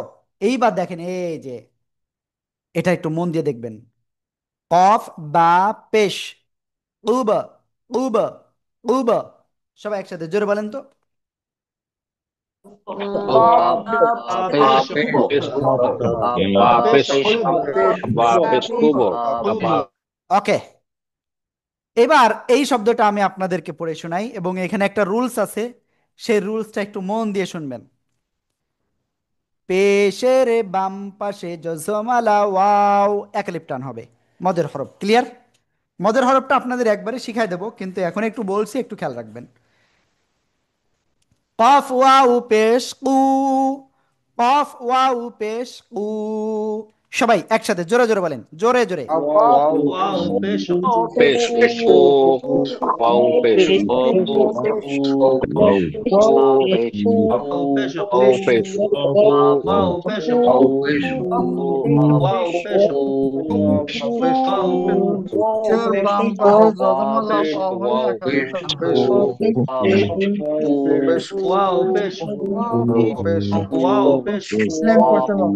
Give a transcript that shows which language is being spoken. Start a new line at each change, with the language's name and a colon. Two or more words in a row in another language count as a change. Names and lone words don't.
Bangla: এইবার দেখেন এই যে এটা একটু মন দিয়ে দেখবেন। কফ বা পেশ উব, উব, উব। সবাই একসাথে জোরে বলেন তো। pesh ba pesh ba pesh kubo ba ওকে, এবার এই শব্দটা আমি আপনাদেরকে পড়ে শোনাই এবং এখানে একটা রুলস আছে, সেই রুলসটা একটু মন দিয়ে শুনবেন। পেশের বাম পাশে জজমালা ওয়াও একালিপ টান হবে, মদের হরফ। ক্লিয়ার? মদের হরফটা আপনাদের একবারে শিখাই দেবো, কিন্তু এখন একটু বলছি, একটু খেয়াল রাখবেন। কফ ওয়াও পেশ কু, কফ ওয়াও পেশ কু। সবাই একসাথে জোরে জোরে বলেন, জোরে জোরে। pesh o wow pesh o wow pesh পেশের বাম পাশে যজমালা ওয়াও হলে একালিপ টান পেশ পেশ পেশ সেম করতে হবে।